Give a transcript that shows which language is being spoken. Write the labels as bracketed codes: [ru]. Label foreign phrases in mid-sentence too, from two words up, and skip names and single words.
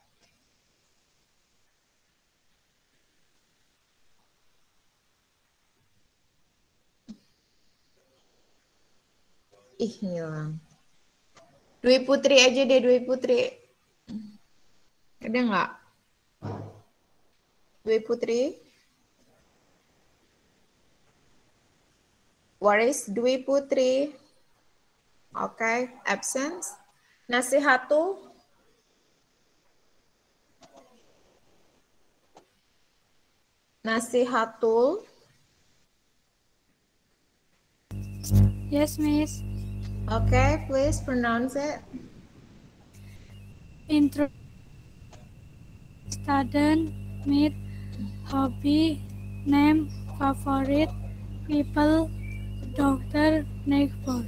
[id] Ih, hilang. Dwi Putri aja deh, Dwi Putri. Ada nggak? Dwi Putri? [en] Where is Dwi Putri? Okay, absence. Nasihatul? Nasihatul? Yes, Miss. Okay, please pronounce it. Intro, student, meet, hobby, name, favorite, people, doctor, neighbor.